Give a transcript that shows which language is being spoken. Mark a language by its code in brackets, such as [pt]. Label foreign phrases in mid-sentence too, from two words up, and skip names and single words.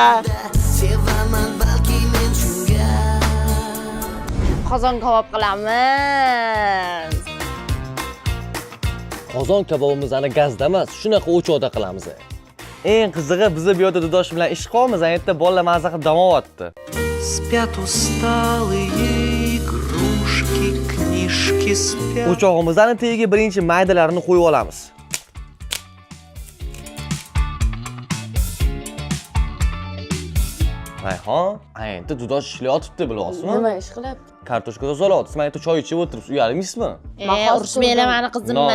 [uz] Sevaman balki men shunga. Qozon kabob qilamiz. Qozon kabobimiz ana gazda emas, shunaqa o'choqda qilamiz. Eng qizig'i, biz bu yerda Dudosh bilan ish qilamiz, aytda bolalar mazza qilib dam olyapti. [ru] Спят усталые игрушки, книжки спят. [uz] O'chog'imizdan tagiga birinchi maydalarini qo'yib olamiz. Rayhon, endi Dudosh ishlayotibdi, bilasizmi? Nima ish qilyapti? Kartoshka tozalayapti. Siz endi choy ichib o'tiribsiz, uyalmaysizmi? Urishmaylar mani qizimni.